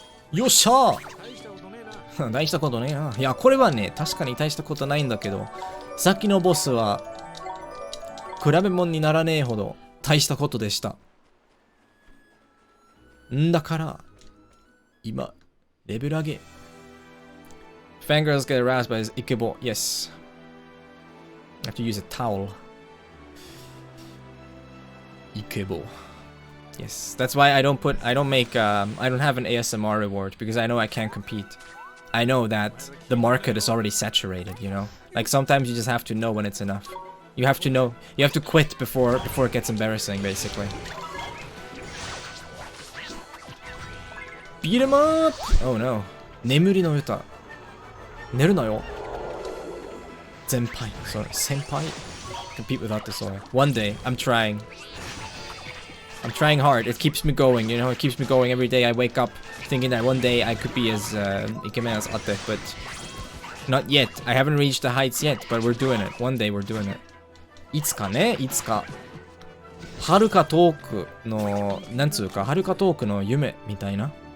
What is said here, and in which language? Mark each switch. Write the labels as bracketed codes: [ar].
[ja] よっしゃー大したことねえな。いや、これはね、確かに大したことないんだけど、さっきのボスは、比べ物にならねえほど大したことでした。んだから、今、レベル上げ。 [en] Fangirls get aroused by his ikebo. Yes. I have to use a towel. Ikebo. Yes, that's why I don't have an ASMR reward, because I know I can't compete. I know that the market is already saturated, you know? Like, sometimes you just have to know when it's enough. You have to know, you have to quit before it gets embarrassing, basically. Beat him up! Oh no. [ja] Nemuri no yuta. Neru na yo. [en] Senpai. Sorry, senpai? Compete without this all. One day, I'm trying hard. It keeps me going, you know, it keeps me going every day. I wake up thinking that one day I could be as ikemen as Ate, but not yet. I haven't reached the heights yet, but we're doing it. One day we're doing it. [ja] いつかね、いつか。遥か遠くの、なんつうか、遥か遠くの夢みたいな。